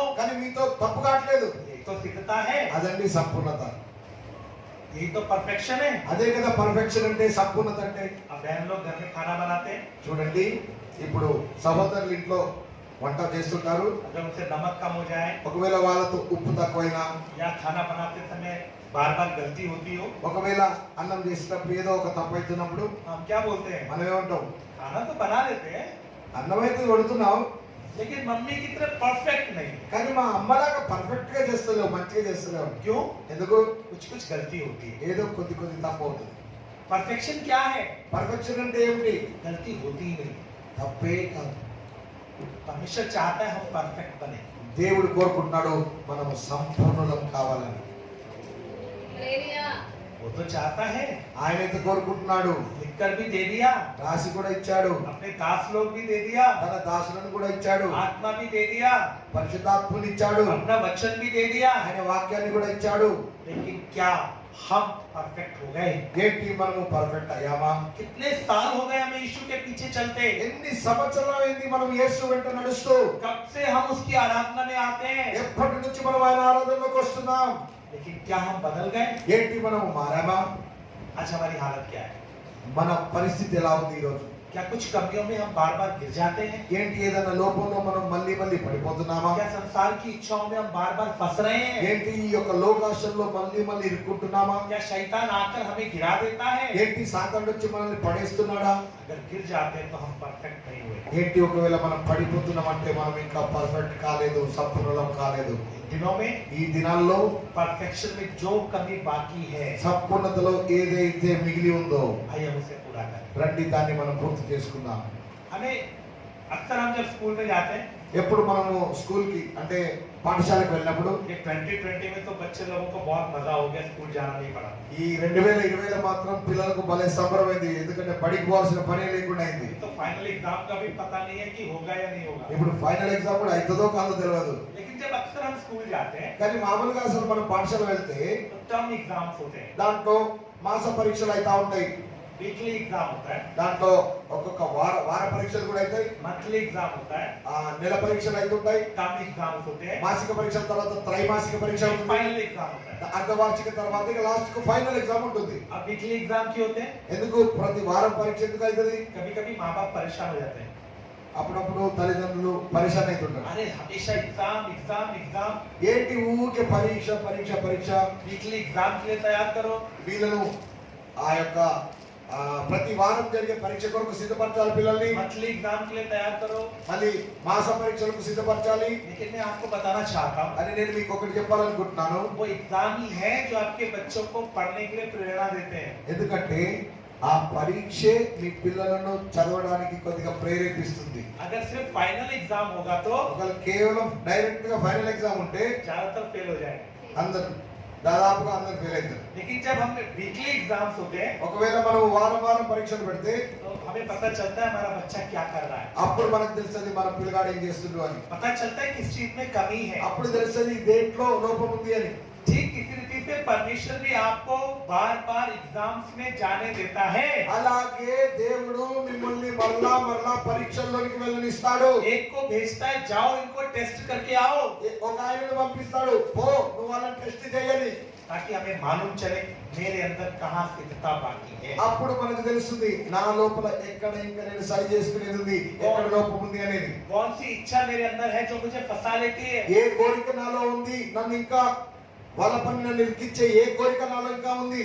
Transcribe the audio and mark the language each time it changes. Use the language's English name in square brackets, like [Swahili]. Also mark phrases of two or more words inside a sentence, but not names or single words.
[Telugu] కానీ మీతో తప్పు కావట్లేదు, [Hindi] ये तो सिद्धता है। [Telugu] అదండి సంపూర్ణత. [Hindi] यही तो परफेक्शन है। [Telugu] అదే కదా పర్ఫెక్షన్ అంటే, సంపూర్ణత అంటే. [Hindi] अब बहन लोग घर में खाना बनाते हैं, [Telugu] చూడండి ఇప్పుడు సహోదరులు ఇంట్లో వంట చేస్తుంటారు. [Hindi] अगर उनसे नमक कम हो जाए [Telugu] ఒకవేళ వాళ్ళతో ఉప్పు తక్కువైనా, [Hindi] या खाना बनाते समय बार बार गलती होती हो, [Telugu] ఒకవేళ అన్నం చేసేటప్పుడు ఏదో ఒక తప్పు అవుతున్నప్పుడు [Hindi] हम क्या बोलते हैं? [Telugu] మనం ఏమంటాం? [Hindi] खाना तो बना लेते हैं [Telugu] అన్నం అయితే వండుతున్నావు [Hindi] लेकिन मम्मी की तरह परफेक्ट नहीं। [Telugu] కానీ మా అమ్మలాగా పర్ఫెక్ట్ గా చేస్తలేవు, మంచిగా చేస్తలేవు. [Hindi] क्यों? [Telugu] ఎందుకు? [Hindi] कुछ कुछ गलती होती है। [Telugu] ఏదో కొద్ది కొద్ది తప్పు అవుతుంది. [Hindi] परफेक्शन क्या है? [Telugu] పర్ఫెక్షన్ అంటే ఏమిటి? [Hindi] गलती होती ही नहीं। [Telugu] తప్పే కాదు. [Hindi] परमेश्वर चाहता है हम परफेक्ट बने। [Telugu] దేవుడు కోరుకుంటున్నాడు మనము సంపూర్ణులం కావాలని. హల్లెలూయా. [Hindi] वो तो चाहता है, [Telugu] ఆయనైతే కోరుకుంటున్నాడు, [Hindi] लिखकर भी दे दिया, [Telugu] రాసి కూడా ఇచ్చాడు, [Hindi] अपने दास लोग भी दे दिया, [Telugu] తన దాసులను కూడా ఇచ్చాడు, [Hindi] आत्मा भी दे दिया, [Telugu] పరిశుద్ధాత్మని ఇచ్చాడు, [Hindi] अपना वचन भी दे दिया। [Telugu] ఆయన వాక్యాన్ని కూడా ఇచ్చాడు. [Hindi] लेकिन क्या हम परफेक्ट हो गए? [Telugu] ఏంటి మనము పర్ఫెక్ట్ అయ్యామా? [Hindi] कितने साल हो गए हमें यीशु के पीछे चलते? [Telugu] ఎన్ని సంవత్సరాలు అయింది మనం యేసు వెంట నడుస్తూ? [Hindi] कब से हम उसकी आराधना में आते हैं? [Telugu] ఎప్పటి నుంచి మనం ఆయన ఆరాధనలోకి వస్తున్నాం? [Hindi] लेकिन क्या हम बदल गए? [Telugu] ఏంటి మనము మారామా? [Hindi] आज हमारी हालत क्या है? [Telugu] మన పరిస్థితి ఎలా ఉంది ఈ రోజు? [Hindi] क्या कुछ कमियों में हम बार बार गिर जाते हैं? [Telugu] ఏంటి ఏదైనా లోపంలో మనం మళ్ళీ మళ్ళీ పడిపోతున్నామా? [Hindi] क्या संसार की इच्छाओं में हम बार बार फंस रहे हैं? [Telugu] ఏంటి ఈ యొక్క లోకాశల్లో మళ్ళీ మళ్ళీ ఇరుక్కుంటున్నామా? [Hindi] क्या शैतान आकर हमें गिरा देता है? [Telugu] ఏంటి సాతానుడు వచ్చి మనల్ని పడేస్తున్నాడా? [Hindi] अगर गिर जाते हैं तो हम परफेक्ट नहीं हुए। [Telugu] ఏంటి ఒకవేళ మనం పడిపోతున్నామంటే మనం ఇంకా పర్ఫెక్ట్ కాలేదు, సంపూర్ణం కాలేదు. [Hindi] इन दिनों में [Telugu] ఈ దినాల్లో [Hindi] परफेक्शन में जो कमी बाकी है [Telugu] సంపూర్ణతలో ఏదైతే మిగిలి ఉందో [Hindi] भाई हम उसे पूरा करें। [Telugu] రండి దాన్ని మనం పూర్తి చేసుకుందాం. [Hindi] हमें अक्सर हम जब स्कूल में जाते हैं, [Telugu] ఎప్పుడు మనము స్కూల్ కి అంటే పాఠశాలకు వెళ్ళినప్పుడు [Hindi] ये 2020 में तो बच्चे लोगों को बहुत मजा हो गया, स्कूल जाना नहीं पड़ा। [Telugu] ఈ 2020లో మాత్రం పిల్లలకు భలే సంబరమైంది, ఎందుకంటే బడికి పోవాల్సిన పనే లేకుండా అయింది. [Hindi] तो [English] final exam [Hindi] का भी पता नहीं है कि होगा या नहीं होगा। [Telugu] ఇప్పుడు [English] final exam [Telugu] కూడా అవుతుందో కాదో తెలియదు. [Hindi] लेकिन जब अक्सर हम स्कूल जाते हैं [Telugu] కానీ మామూలుగా అసలు మనం పాఠశాల వెళ్తే [Hindi] तो [English] term exams [Hindi] होते हैं। [Telugu] దాంట్లో మాస పరీక్షలు అయితే ఉంటాయి. [English] weekly exam [Hindi] होता है, [Telugu] దాంట్లో ఒక్కొక్క వార పరీక్షలు కూడా అవుతాయి. [English] monthly exam [Hindi] होता है, [Telugu] నెల పరీక్షలు అయితే ఉంటాయి. [English] term exams [Hindi] होते हैं, [Telugu] మాసిక పరీక్షల తర్వాత త్రైమాసిక పరీక్ష ఉంటుంది. [English] final exam [Hindi] होता है. [Telugu] అర్ధవార్షిక తర్వాత ఇక లాస్ట్ కు [English] final exam [Telugu] ఉంటుంది. [Hindi] अब [English] weekly exam [Hindi] क्यों होते हैं? [Telugu] ఎందుకు ప్రతి వారం పరీక్ష ఎందుకు అవుతుంది? [Hindi] कभी कभी माँ बाप परेशान हो जाते हैं, [Telugu] అప్పుడప్పుడు తల్లిదండ్రులు పరిశాన్ అవుతుంటారు. [Hindi] अरे हमेशा [English] exam exam exam, [Telugu] ఏంటి ఊకే పరీక్ష పరీక్ష పరీక్ష. [English] weekly exam [Hindi] के लिए तैयार करो. [Telugu] వీళ్ళను ఆ యొక్క ప్రతి వారం జరిగే పరీక్ష కొరకు సిద్ధపరచాలి పిల్లల్ని. [English] monthly exam [Hindi] के लिए तैयार करो. [Telugu] మళ్ళీ మాస పరీక్షలకు సిద్ధపరచాలి [Hindi] लेकिन मैं आपको बताना चाहता हूँ, [Telugu] అని నేను మీకు ఒకటి చెప్పాలనుకుంటున్నాను. [Hindi] वो एग्जाम ही है जो आपके बच्चों को पढ़ने के लिए प्रेरणा देते हैं. [Telugu] ఎందుకంటే ఆ పరీక్షే మీ పిల్లలను చదవడానికి కొద్దిగా ప్రేరేపిస్తుంది. [Hindi] अगर सिर्फ [English] final exam [Hindi] होगा तो [Telugu] ఒకవేళ కేవలం డైరెక్ట్ గా [English] final exam [Telugu] ఉంటే [Hindi] ज्यादातर फेल हो जाएंगे. [Telugu] అందరు దాదాపుగా అందరు ఫెయిల్ అవుతారు. [Hindi] लेकिन जब हम [English] weekly exams [Hindi] होते हैं [Telugu] ఒకవేళ మనం వారం వారం పరీక్షలు పెడితే [Hindi] तो हमें पता चलता है हमारा बच्चा क्या कर रहा है, [Telugu] అప్పుడు మనకు తెలుస్తుంది మన పిల్లగాడు ఏం చేస్తుండు అని. [Hindi] पता चलता है किस चीज में कमी है. [Telugu] అప్పుడు తెలుస్తుంది దేంట్లో లోపం ఉంది అని. [Hindi] ठीक इसी रीति से परमेश्वर भी आपको बार बार एग्जाम्स में जाने देता है. [Telugu] అలాగే దేవుడు మిమ్మల్ని మరలా మరలా పరీక్షల్లోకి వెళ్ళనిస్తాడు. [Hindi] एक को भेजता है, जाओ इनको टेस्ट करके आओ, [Telugu] ఒక ఆయనను పంపిస్తాడు, పో నువ్వు వాళ్ళని టెస్ట్ చేయని. [Hindi] ताकि हमें मालूम चले मेरे अंदर कहाँ सिद्धता बाकी है. [Telugu] అప్పుడు మనకు తెలుస్తుంది నా లోపల ఎక్కడ ఇంకా నేను సరి చేసుకునేది ఉంది, ఎక్కడ లోపం ఉంది అనేది. [Hindi] कौन सी इच्छा मेरे अंदर है जो मुझे फंसा लेती है. [Telugu] ఏ కోరిక నాలో ఉంది, నన్ను ఇంకా వాళ్ళ పని నన్ను ఇరికిచ్చే ఏ కోరిక నాలో ఇంకా ఉంది.